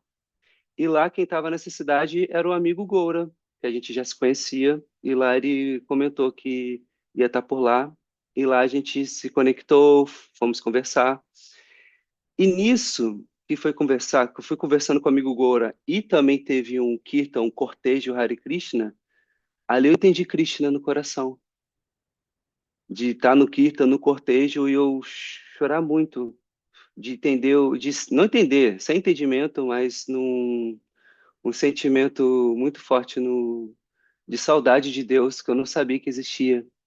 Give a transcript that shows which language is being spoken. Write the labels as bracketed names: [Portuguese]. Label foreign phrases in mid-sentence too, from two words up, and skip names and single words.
[Portuguese] E lá quem estava nessa cidade era o amigo Goura, que a gente já se conhecia, e lá ele comentou que ia estar por lá. E lá a gente se conectou, fomos conversar. E nisso que eu fui conversando com o amigo Goura, e também teve um kirtan, um cortejo Hare Krishna. Ali eu entendi Krishna no coração, de estar no kirtan, no cortejo, e eu chorar muito, de entender, de não entender, sem entendimento, mas um sentimento muito forte de saudade de Deus que eu não sabia que existia.